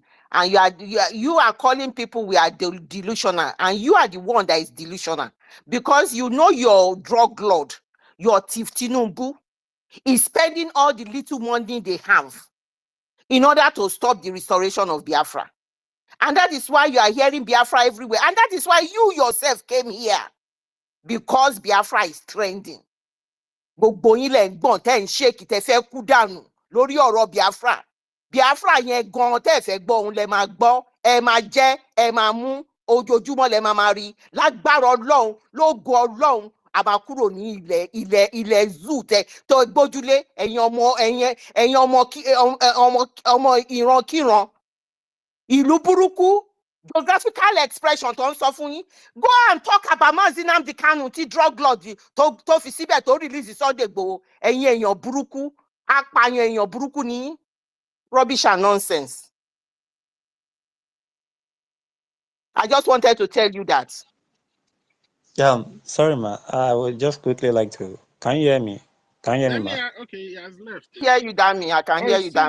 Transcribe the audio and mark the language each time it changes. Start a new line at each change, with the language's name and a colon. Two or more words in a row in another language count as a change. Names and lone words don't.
English: And you are calling people we are delusional, and you are the one that is delusional because you know your drug lord, your Tiff Tinubu, is spending all the little money they have in order to stop the restoration of Biafra. And that is why you are hearing Biafra everywhere. And that is why you yourself came here, because Biafra is trending.
Yoruba: Gbogbo yín lẹ ń gbọ̀n tẹ́ ń ṣèkì tẹ́ fẹ́ kú dànù lórí ọ̀rọ̀ Biafra. Biafra yẹn gan tẹ́ fẹ́ gbọ́ òun lẹ máa gbọ́, ẹ máa jẹ, ẹ máa mú, ojoojúmọ́ lẹ máa rí. Lágbára Ọlọ́run, lógo Ọlọ́run, a máa kúrò ní ilẹ̀ zoo tẹ tó gbójúlé ẹ̀yin ọmọ ìrankíran. Ìlú burúkú,
English: geographical expression
Yoruba: tó ń sọ fún yín.
English: Go and talk about Mazi Nnamdi Kanu tí drug lord
Yoruba: tó fi síbẹ̀ tó
English: release Sunday Igboho.
Yoruba: Ẹ̀yin èèyàn burúkú, apààyàn èèyàn burúkú ni yín.
English: Rubbish and nonsense. I just wanted to tell you that. Yeah, sorry, ma. I would just quickly like to. Can you hear me? Can you hear Let me, me. ma? Okay, he has left. Hear you, Dami. I can Oh, hear he's you, still